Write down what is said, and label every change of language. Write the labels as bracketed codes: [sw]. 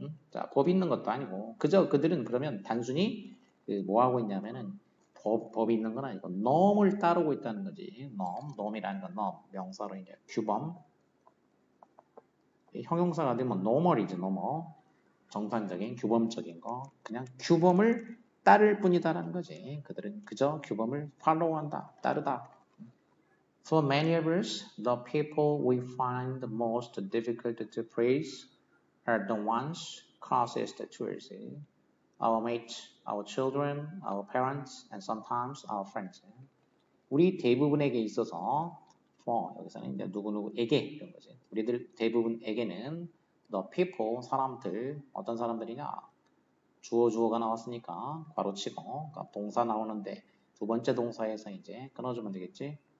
[ko] 자, 법이 있는 것도 아니고 그저 그들은 그러면 단순히 뭐 하고 있냐면은 법이 있는 건 아니고 norm을 따르고 있다는 거지. norm이라는 건 norm, 명사로 이제 규범. 형용사가 되면 normal이지, normal. 정상적인 규범적인 거 그냥 규범을 따를 뿐이다라는 거지. 그들은 그저 규범을 follow한다, 따르다. [en] For many of us, the people we find the most difficult to praise are the ones closest to us. Our mates, our children, our parents, and sometimes our friends. [ko] 우리 대부분에게 있어서 for 여기서는 이제 누구누구에게 이런 거지. 우리들 대부분에게는 [en] the people [ko] 사람들 어떤 사람들이냐 주어가 나왔으니까 괄호치고 그러니까 동사 나오는데 두 번째 동사에서 이제 끊어주면 되겠지.